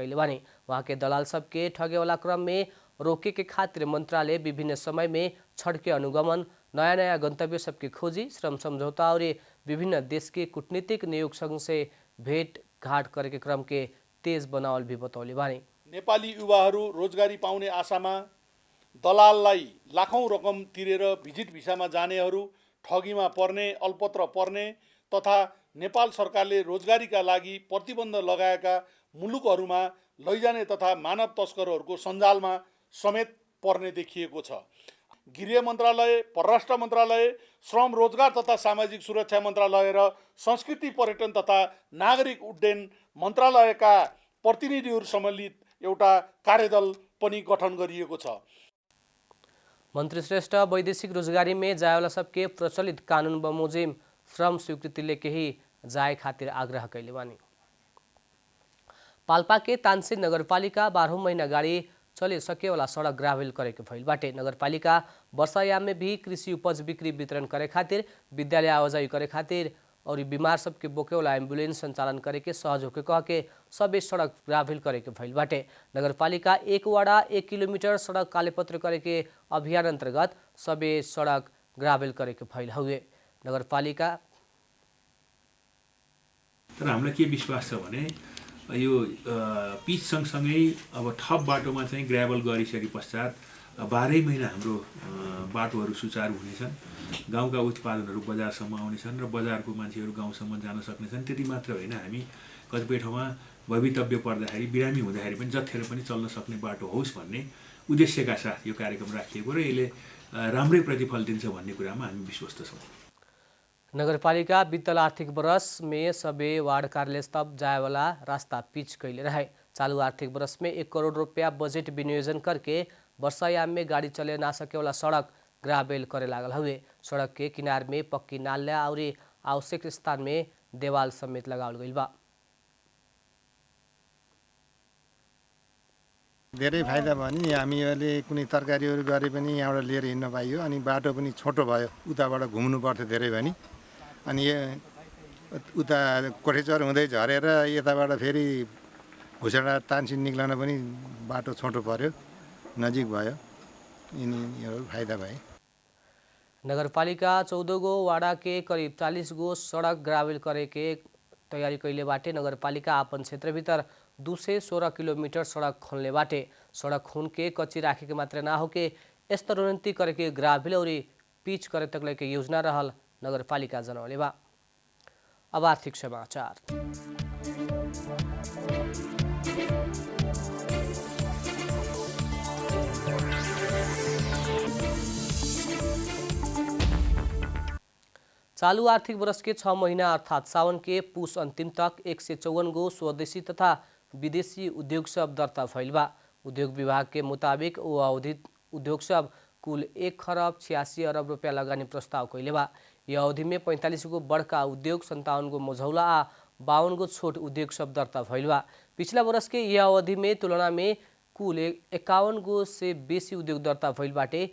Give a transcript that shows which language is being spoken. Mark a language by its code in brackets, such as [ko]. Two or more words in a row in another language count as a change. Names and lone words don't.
[bho] वहाँ के दलाल सब के ठगे वाला क्रम में रोके के खातिर मंत्रालय विभिन्न समय में छड़ के अनुगमन, नया नया गंतव्य सबकी खोजी, श्रम समझौता और विभिन्न देश के कूटनीतिक नियोग संघ से भेट घाट करे के क्रम के तेज बनावल भी बतौले बानी। [ne] नेपाली युवाहरू रोजगारी पाउने आशामा दलाललाई लाखौं रकम तिरेर भिजिट भिसामा जानेहरू, ठगीमा पर्ने, अल्पत्र पर्ने तथा नेपाल सरकारले रोजगारीका लागि प्रतिबन्ध लगाएका मुलुकहरूमा लैजाने तथा मानव तस्करहरूको सञ्जालमा समेत पर्ने देखिएको छ। गृह मन्त्रालय, परराष्ट्र मन्त्रालय, श्रम रोजगार तथा सामाजिक सुरक्षा मन्त्रालय र संस्कृति पर्यटन तथा नागरिक उड्डयन मन्त्रालयका प्रतिनिधिहरू सम्मिलित एउटा कार्यदल पनि गठन गरिएको छ। [bho] मंत्री श्रेष्ठ वैदेशिक रोजगारी में जायवाला सबके प्रचलित कानून बमोजिम श्रम स्वीकृति लेके ही जाए खातिर आग्रह कैले बानी। पाल्पा के तानसेन नगरपालिका 12 महीना गाड़ी चले सके वाला सड़क ग्रावेल करे के भइल बाटे। नगरपालिका वर्षायाम में भी कृषि उपज बिक्री वितरण करे खातिर, विद्यालय आवाजाही करे खातिर और बीमार सबके बोके वाला एम्बुलेंस संचालन करे के सहज होके कह के सबे सड़क ग्रावेल करे के भइल बाटे। नगरपालिका 1 वाड़ा 1 किलोमीटर सड़क कालेपत्र करे के अभियान अंतर्गत सबे सड़क ग्रावेल करे के भइल हुए। नगरपालिका [ne] तर हामीलाई के विश्वास छ भने यो पिच सँगसँगै अब थप बाटोमा चाहिँ ग्राभल गरिसके पश्चात 12 महिना हाम्रो बाटोहरू सुचारू हुनेछन्, गाउँका उत्पादनहरू बजारसम्म आउनेछन् र बजारको मान्छेहरू गाउँसम्म जान सक्नेछन्। त्यति मात्र होइन, हामी कतिपय ठाउँमा भवितव्य पर्दाखेरि, बिरामी हुँदाखेरि पनि जत्थेर पनि चल्न सक्ने बाटो होस् भन्ने उद्देश्यका साथ यो कार्यक्रम राखिएको र यसले राम्रै प्रतिफल दिन्छ भन्ने कुरामा हामी विश्वस्त छौँ। [bho] नगरपालिका वित्तल आर्थिक वर्ष में सबे वार्ड कार्यालय तब जाए वाला रास्ता पिच कैले रहे। चालू आर्थिक वर्ष में 1 करोड़ रुपया बजट विनियोजन करके वर्षायाम में गाड़ी चले ना सके वाला सड़क ग्रावेल करे लागल हुए। सड़क के किनार में पक्की नाला और आवश्यक स्थान में देवाल समेत लगावल गइल बा। [ne] धेरै फाइदा भयो नि, हामीले कुनै तरकारीहरू गरे पनि यहाँबाट लिएर हिँड्न पाइयो, अनि बाटो पनि छोटो भयो, उताबाट घुम्नु पर्थ्यो धेरै भने, अनि उता कोठेचर हुँदै झरेर यताबाट फेरि घुसडा तानसिन निक्लन पनि बाटो छोटो पर्यो, नजिक भयो, यिनीहरू फाइदा भए। [bho] नगरपालिका 14 गो वाड़ा के करीब 40 गो सड़क ग्रावेल करे के तैयारी कैले बाटे। नगरपालिका आपन क्षेत्र भीतर 216 किलोमीटर सड़क खोलने बाटे। सड़क खून के कच्ची राखे के मात्र ना होके स्तरोन्नति करे के ग्रावेल और पिच करे तक के योजना रहल नगरपालिका जनौले बा। अब आर्थिक समाचार। चालू आर्थिक वर्ष के 6 महीना अर्थात सावन के पुष अंतिम तक 154 गो स्वदेशी तथा विदेशी उद्योग सब दर्ता भइल बा। उद्योग विभाग के मुताबिक वो अवधि उद्योग सब कुल 1 खरब 86 अरब रुपया लगानी प्रस्ताव कैले बा। यह अवधि में 45 गो बड़का उद्योग, 57 गो मझौला आ 52 गो छोट उद्योग सब दर्ता भइल बा। पिछला वर्ष के यह अवधि में तुलना में कुल 51 गो से बेसी उद्योग दर्ता भइल बाटे।